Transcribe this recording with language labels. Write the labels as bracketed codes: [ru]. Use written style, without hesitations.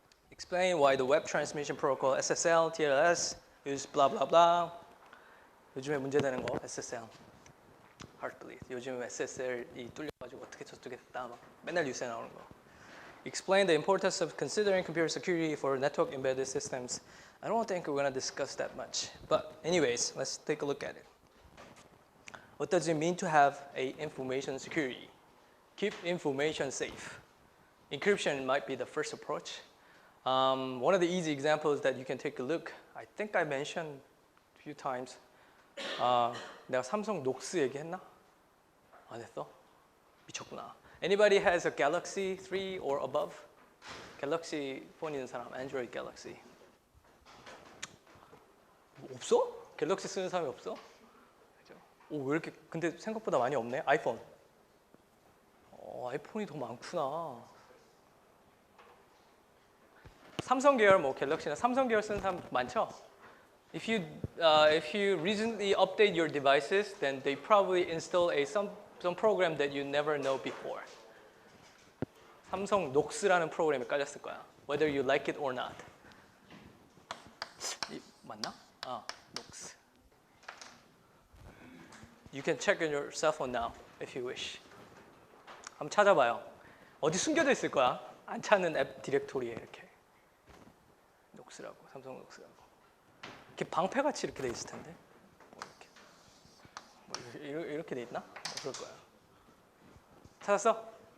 [en] Explain why the web transmission protocol SSL, TLS use blah blah blah. [ko] 요즘에 문제되는 거 SSL. [en] Heartbleed. [ko] 요즘 SSL이 뚫려가지고 어떻게 저쪽에 됐다 막 맨날 뉴스에 나오는 거. [en] Explain the importance of considering computer security for network embedded systems. I don't think we're going to discuss that much. But anyways, let's take a look at it. What does it mean to have a information security? Keep information safe. Encryption might be the first approach. One of the easy examples that you can take a look, I think I mentioned a few times. [ko] 내가 삼성 녹스 얘기했나? 안 했어? 미쳤구나. [en] Anybody has a Galaxy 3 or above? [ko] 갤럭시 폰 있는 사람, Android Galaxy. 없어? 갤럭시 쓰는 사람이 없어? 오, 왜 이렇게 근데 생각보다 많이 없네. 아이폰. 아이폰이 더 많구나. 삼성 계열 뭐 갤럭시나 삼성 계열 쓰는 사람 많죠? [en] If you recently update your devices, then they probably install some program that you never know before. [ko] 삼성 녹스라는 프로그램이 깔렸을 거야. [en] Whether you like it or not. [ko] 맞나? 녹스. [en] You can check on your cell phone now if you wish. [ko] 한번 찾아봐요. 어디 숨겨져 있을 거야. 안 찾는 앱 디렉토리에 이렇게. 녹스라고, 삼성 녹스라고. 이렇게 방패같이 이렇게 돼 있을 텐데. 이렇게 돼 있나? 그럴 거야. 찾았어?